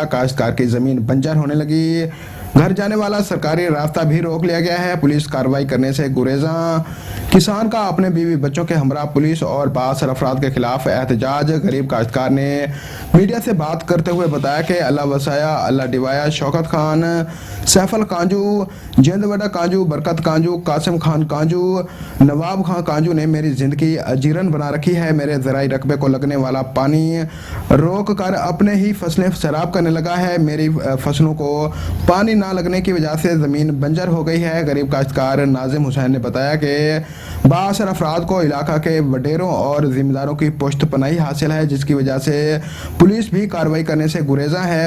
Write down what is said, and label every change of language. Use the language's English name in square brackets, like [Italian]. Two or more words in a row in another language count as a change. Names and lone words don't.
[Urdu] کاشتکار کی زمین بنجر ہونے لگی، گھر جانے والا سرکاری راستہ بھی روک لیا گیا ہے۔ پولیس کارروائی کرنے سے گریزاں، کسان کا اپنے بیوی بچوں کے ہمراہ پولیس اور بااثر افراد کے خلاف احتجاج۔ غریب کاشتکار نے میڈیا سے بات کرتے ہوئے بتایا کہ اللہ وسایا اللہ ڈیوایا شوکت خان، سیفل کانجو، جیند وڈا کانجو، برکت کانجو، قاسم خان کانجو، نواب خان کانجو نے میری زندگی اجیرن بنا رکھی ہے۔ میرے زرعی رقبے کو لگنے والا پانی روک کر اپنے ہی فصلیں سیراب کرنے لگا ہے۔ میری فصلوں کو پانی نہ لگنے کی وجہ سے زمین بنجر ہو گئی ہے۔ غریب کاشتکار ناظم حسین نے بتایا کہ بااثر افراد کو علاقہ کے وڈیروں اور ذمہ داروں کی پشت پناہی حاصل ہے، جس کی وجہ سے پولیس بھی کارروائی کرنے سے گریزاں ہے۔